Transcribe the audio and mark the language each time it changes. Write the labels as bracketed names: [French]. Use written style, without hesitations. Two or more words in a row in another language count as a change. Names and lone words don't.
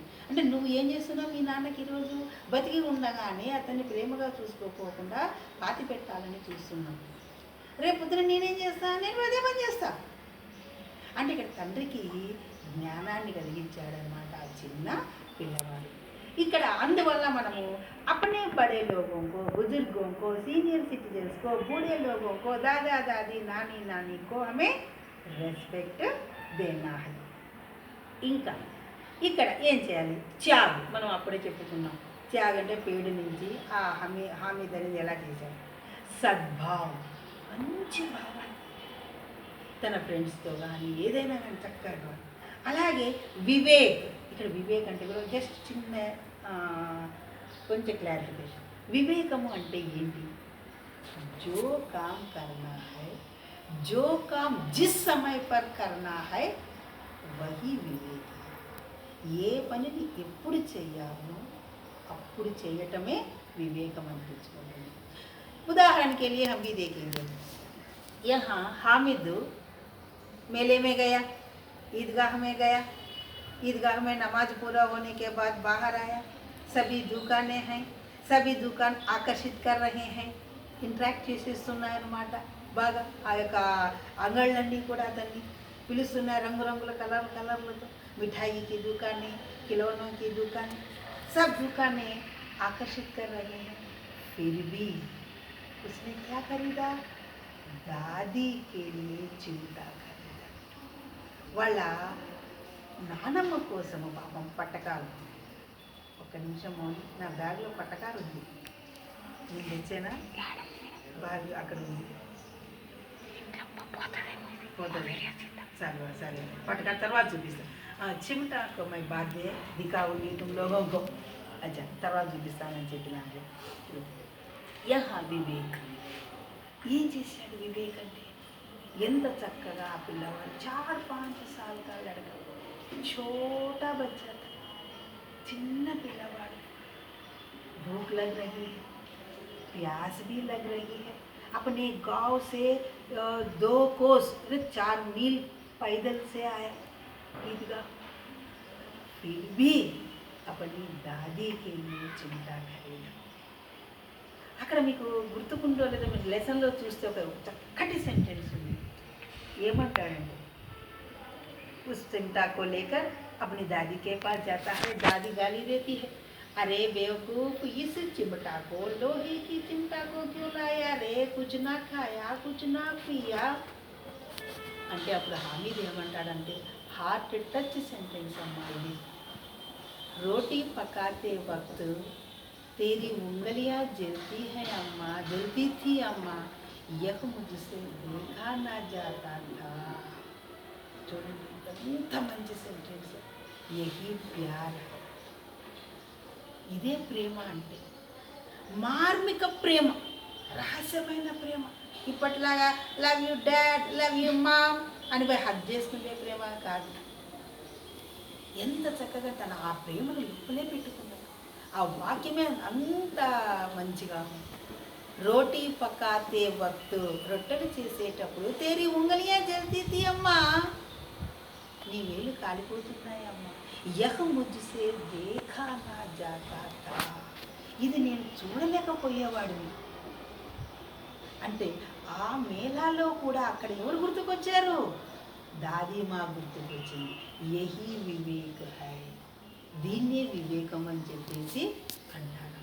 [Telugu] అంటే నువ్వు ఏం చేస్తున్నావు, మీ నాన్నకి ఈరోజు బతికి ఉండగానే అతన్ని ప్రేమగా చూసుకోకుండా పాతి పెట్టాలని చూస్తున్నావు. రేపు పొద్దున నేనేం చేస్తా, నేను అదే పని చేస్తా అంటే ఇక్కడ తండ్రికి జ్ఞానాన్ని కలిగించాడనమాట ఆ చిన్న పిల్లవాడు. ఇక్కడ అందువల్ల మనము [Hindi] अपने बड़े लोगों को, बुजुर्गों को, सीनियर सिटीजन्स को, बूढ़े लोगों को, दादा दादी नानी नानी को हमें रेस्पेक्ट देना है. [Telugu] ఇంకా ఇక్కడ ఏం చేయాలి, త్యాగ్. మనం అప్పుడే చెప్పుకున్నాం త్యాగ్ అంటే పేడు నుంచి ఆ హామీద్ అనేది ఎలా చేశారు. సద్భావం, మంచి భావం, తన ఫ్రెండ్స్తో కానీ ఏదైనా కానీ చక్కగా. అలాగే వివేక్, ఇక్కడ వివేక్ అంటే కూడా జస్ట్ చిన్న కొంచెం క్లారిఫికేషన్. వివేకము అంటే ఏంటి, [Hindi] जो काम करना है, जो काम जिस समय पर करना है वही विवेक. [Telugu] ఏ పనిని ఎప్పుడు చెయ్యాలో అప్పుడు చేయటమే వివేకం అనిపించుకుంటుంది. [Hindi] उदाहरण के लिए हम भी देखेंगे, यहाँ हामिद मेले में गया, ईदगाह में गया, ईदगाह में नमाज पूरा होने के बाद बाहर आया. सभी दुकानें हैं, सभी दुकान आकर्षित कर रहे हैं, [Telugu] ఇంట్రాక్ట్ చేసేస్తున్నాయన్నమాట. బాగా ఆ యొక్క అంగళ్ళన్నీ కూడా అతన్ని పిలుస్తున్నాయి, రంగురంగుల కలర్లతో. [Hindi] మిఠాయి की दुकानें, खिलौनों की दुकानें, सब दुकानें आकर्षित कर रहे हैं. फिर भी उसने क्या खरीदा, दादी के लिए चिमटा खरीदा. [Telugu] వాళ్ళ నానమ్మ కోసము పాపం పట్టకాలు. ఒక్క నిమిషం మౌని, నా బ్యాగ్లో పట్టకాలు ఉంది, నేను తెచ్చానా, బ్యాగ్ అక్కడ ఉంది, పోతుంది. సరే సరే, పట్టకాలు తర్వాత చూపిస్తాను. [Hindi] चिमटा को मैं बाद दिखाऊँगी तुम लोगों को. [Telugu] అచ్చా, తర్వాత చూపిస్తానని చెప్పినాను. యహా వివేక్, ఏం చేశాడు వివేక్ అంటే, ఎంత చక్కగా ఆ పిల్లవాడు [Hindi] 4-5 साल का लड़का, छोटा बच्चा था, [Telugu] చిన్న పిల్లవాడు. [Hindi] भूख लग रही है, प्यास भी लग रही है. अपने गांव से 2 कोस 4 मील पैदल से आया ईदगाह. फिर भी अपनी दादी के लिए चिमटा खरीदा. [Telugu] అక్కడ మీకు గుర్తుకుంటో లేదో, మీరు లెసన్లో చూస్తే ఒక చక్కటి సెంటెన్స్ ఉంది. ఏమంటాడంటే, [Hindi] उस चिमटा को लेकर अपनी दादी के पास जाता है. दादी गाली देती है, अरे बेवकूफ, इस चिमटा को, लोहे की चिमटा को क्यों लाया रे, कुछ ना खाया, कुछ ना पिया [Telugu] అంటే అప్పుడు హామీద్ ఏమంటాడంటే, హార్ట్ టచ్ సెంటెన్స్ అమ్మా ఇది. [Hindi] रोटी पकाते वक्त तेरी उंगलियां जलती हैं अम्मा, जलती थी अम्मा, यह मुझसे देखा ना जाता था. [Telugu] చూడండి ఎంత మంచి సెంటెన్స్. [Hindi] यही प्यार, [Telugu] ఇదే ప్రేమ అంటే. మార్మిక ప్రేమ, రహస్యమైన ప్రేమ. ఇప్పట్లాగా [English] love you dad, love you mom [Telugu] అని పోయి హగ్ చేసుకునే ప్రేమ కాదు. ఎంత చక్కగా తన ఆ ప్రేమను లోపలే పెట్టుకున్నాడు. ఆ వాక్యమే అంత మంచిగా. [Hindi] रोटी पकाते वक्त, [Telugu] రొట్టెలు చేసేటప్పుడు [Hindi] तेरी उंगलियां जलती थी अम्मा, [Telugu] నీ వేలు కాలిపోతున్నాయమ్మా. [Hindi] यह मुझसे देखा ना जाता था, [Telugu] ఇది నేను చూడలేకపోయేవాడిని. అంటే ఆ మేళాలో కూడా అక్కడ ఎవరు గుర్తుకొచ్చారు, దాదీమా గుర్తుకొచ్చింది. [Hindi] यही विवेक है, [Telugu] దీన్నే వివేకం అని చెప్పేసి అంటారు.